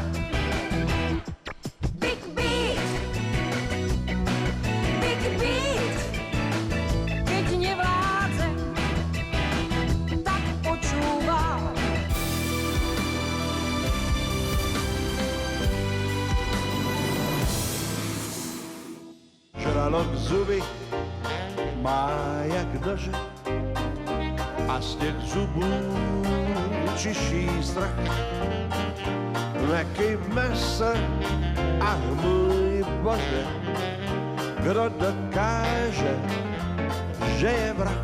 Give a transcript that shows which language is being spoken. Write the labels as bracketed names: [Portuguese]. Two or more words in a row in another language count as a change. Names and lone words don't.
[English] Big beat, [Slovak] keď nevládzem, tak počúvam. [Czech] Žralok zuby má jak nože a z těch zubů čiší strach. Nekejme se, ach můj Bože, kdo dokáže, že je vrah.